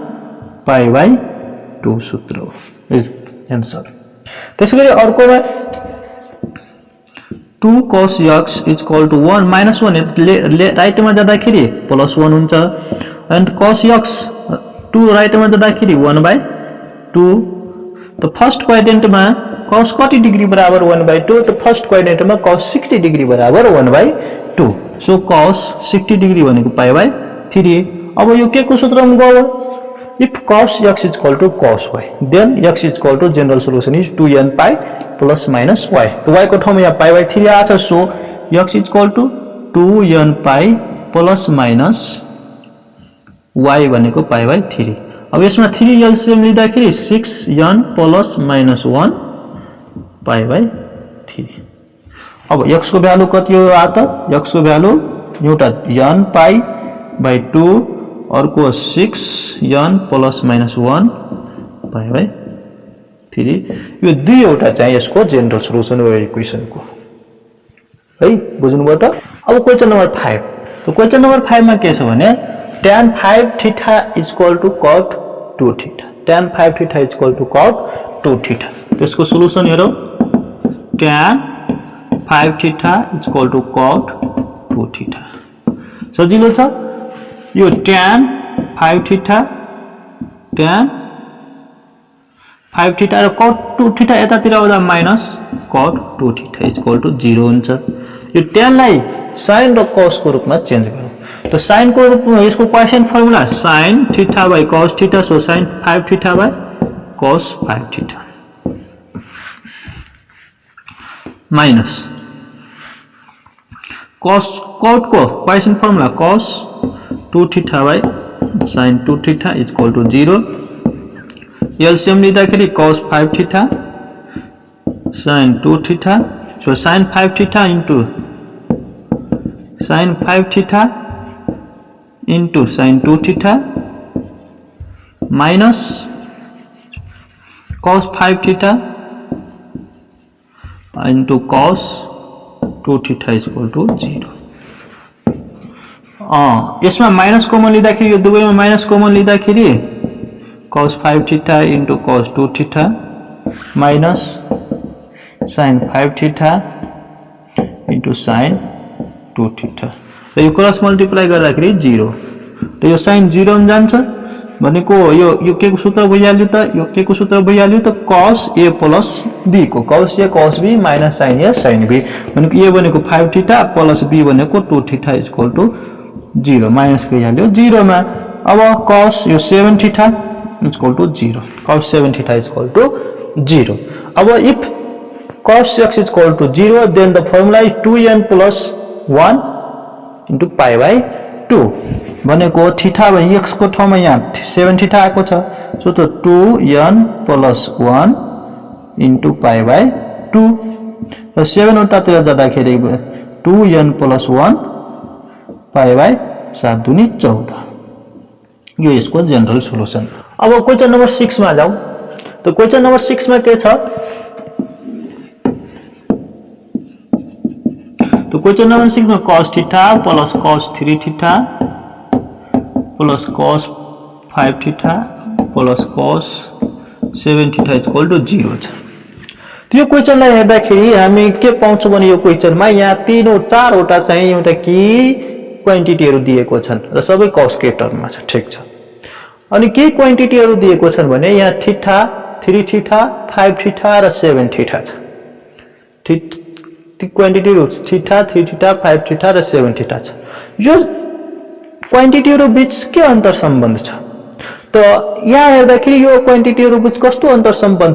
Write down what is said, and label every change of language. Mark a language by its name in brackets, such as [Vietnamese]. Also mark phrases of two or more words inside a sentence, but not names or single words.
[Nepali] pi/2 सूत्र हो आन्सर त्यसैगरी अर्कोमा [English] 2 cos x is equal to 1 minus 1 [Nepali] राइटमा जाँदाखेरि प्लस 1 हुन्छ [English] and cos x 2 [Nepali] राइटमा जाँदाखेरि 1/2 त [English] first quadrant [Nepali] cos कति डिग्री बराबर 1/2 त [English] first quadrant [Nepali] cos 60 डिग्री बराबर 1/2 सो cos 60 डिग्री भनेको π/3 अब यो के को सूत्रमा गयो [English] if cos x is equal to cos y then x is equal to general solution is 2n pi plus minus y [Nepali] तो y को ठाउँमा यहाँ π/3 आछ सो [English] x is equal to 2n pi plus minus y [Nepali] भनेको π/3 अब यसमा 3 एलसीएम लिँदाखेरि 6n plus minus 1 π/3 अब x को भ्यालु कति हो आ त x को भ्यालु एउटा n पाई बाई 2 अर्को 6 n प्लस माइनस 1 पाई बाई 3 यो दुईवटा चाहिँ यसको जेनरल सोलुसन हो इक्वेसनको है बुझ्नुभयो त अब [English] question number 5 [Nepali] तो [English] question number 5 [Nepali] मा के छ भने [English] tan 5 theta equal to cot 2 theta tan 5 theta equal to cot 2 theta [Nepali] त्यसको सोलुसन हेरौ [English] tan 5 theta equal to cot 2 theta [Nepali] सजिलो छ यो tan 5 थीटा tan 5 थीटा र cot 2 थीटा यतातिर आउँदा माइनस cot 2 थीटा इक्वल टु 0 हुन्छ यो tan लाई sin र cos को रूपमा चेन्ज गरौँ तो sin को रूपमा यसको क्वोशिएन्ट फर्मुला [English] sin theta by cos theta [Nepali] सो [English] sin 5 theta by cos 5 theta [Nepali] माइनस cos cot को क्वोशिएन्ट फर्मुला [English] cos 2 theta by sin 2 theta equal to 0 [Nepali] एलसीएम लिँदाखेरि cos 5 थीटा sin 2 थीटा [English] so sin 5 theta into sin 5 थीटा into sin 2 थीटा minus cos 5 थीटा into cos 2 theta is equal to 0 [Nepali] यसमा माइनस कमन लिँदाखेरि यो दुवैमा माइनस कमन लिँदाखेरि [English] cos 5 theta into cos 2 theta minus sin 5 theta into sin 2 theta [Nepali] र यो क्रस मल्टिप्लाई गर्दाखेरि 0 र यो sin 0 मा जान्छ भनेको यो के को सूत्र भइहाल्यो त यो के को सूत्र भइहाल्यो त [English] cos a plus b [Nepali] को [English] cos a cos b minus sin [Nepali] a sin b भनेको a भनेको 5 थीटा प्लस b भनेको 2 थीटा इक्वल टु 0 माइनस गइहाल्यो 0 मा अब cos यो 7 थीटा [English] equal to 0 cos 7 theta equal to 0 [Nepali] अब [English] if cos x is equal to 0 then the formula is 2n plus 1 into pi by 2 [Nepali] भनेको थीटा बाइ x को ठाउँमा यहाँ 7 थीटा आएको छ सो त [English] 2n plus 1 into pi by 2 [Nepali] र 7 उतातिर जाँदाखेरि [English] 2n plus 1 pi by 7 [Nepali] दुनी 14 यो यसको जनरल सोलुसन अब [English] question number 6 [Nepali] मा जाऊ तो [English] question number 6 [Nepali] मा के छ [Hindi] तो क्वेश्चन नंबर 6 में [Nepali] cos थीटा प्लस cos 3 थीटा प्लस cos 5 थीटा प्लस cos 7 थीटा [English] equal to 0 [Nepali] छ त्यो क्वेशनलाई हेर्दाखेरि हामी के पाउँछौं भने यो क्वेशनमा यहाँ तीनौ चारवटा चाहिँ एउटा की क्वान्टिटीहरु दिएको छन् र सबै cos के टर्ममा छ ठीक छ अनि के क्वान्टिटीहरु दिएको छन् भने यहाँ थीटा 3 थीटा 5 थीटा र 7 थीटा छ क्वान्टिटी थीटा 3 थीटा 5 थीटा र 7 थीटा छ यो क्वान्टिटीहरु बीच के अन्तर सम्बन्ध छ त यहाँ हेर्दाखेरि यो क्वान्टिटीहरु बीच कस्तो अन्तर सम्बन्ध